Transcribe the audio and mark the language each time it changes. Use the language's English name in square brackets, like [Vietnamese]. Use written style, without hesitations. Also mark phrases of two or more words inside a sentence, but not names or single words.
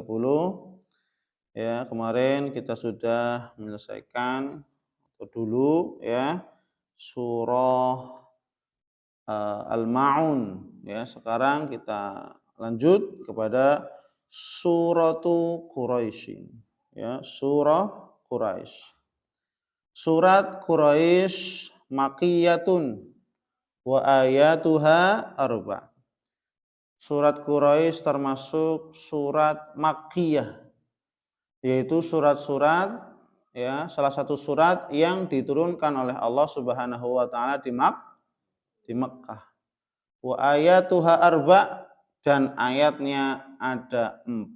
[Indonesian] Ya, kemarin kita sudah menyelesaikan atau dulu ya surah Al-Ma'un ya. Sekarang kita lanjut kepada suratu Quraisy ya, surah Quraisy. [Arabic] سورة قريش مكية وآياتها أربع. [Indonesian] Surat Quraisy termasuk surat Makkiyah, yaitu surat-surat ya, salah satu surat yang diturunkan oleh Allah [Arabic] سبحانه وتعالى [Indonesian] di Makkah. [Arabic] وآياتها أربع, [Indonesian] dan ayatnya ada 4.